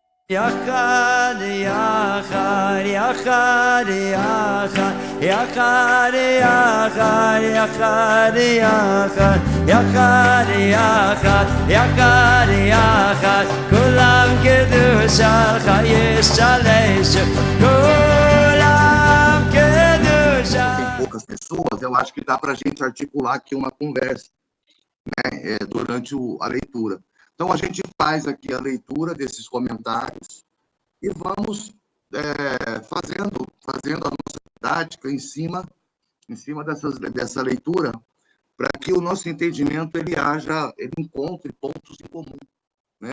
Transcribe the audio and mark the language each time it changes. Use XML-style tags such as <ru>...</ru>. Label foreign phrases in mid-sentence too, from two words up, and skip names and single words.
<he>יחד יחד יחד יחד יחד יחד יחד יחד יחד יחד יחד יחד כולם קדושתך ישתלשו כולם קדושתך.</he> <pt>Tem poucas pessoas, eu acho que dá para a gente articular aqui uma conversa, né, durante a leitura. Então, a gente faz aqui a leitura desses comentários e vamos fazendo a nossa didática em cima dessa leitura, para que o nosso entendimento ele encontre pontos em comum, né?</pt>